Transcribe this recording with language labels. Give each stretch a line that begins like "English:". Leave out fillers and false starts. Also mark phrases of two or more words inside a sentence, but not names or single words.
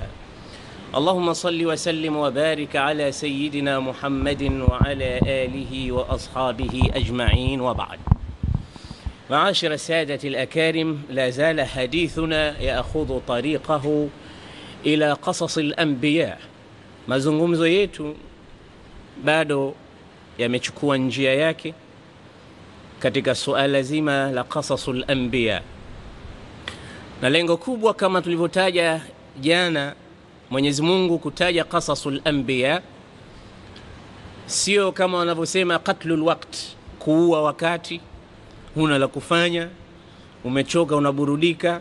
Arabic: اللهم صل وسلم وبارك على سيدنا محمد وعلى آله وأصحابه أجمعين، وبعد. معاشر السادة الأكارم، لا زال حديثنا يأخذ طريقه إلى قصص الأنبياء.
Swahili: mazungumzo yetu bado yamechukua njia yake katika suala zima la
Arabic: قصص الأنبياء,
Swahili: na lengo kubwa kama tulivyotaja jana, Mwenyezi Mungu kutaja
Arabic: قصص الأنبياء
Swahili: sio kama wanavyosema
Arabic: قتل الوقت,
Swahili: kuua wakati, huna la kufanya, umechoka, unaburudika.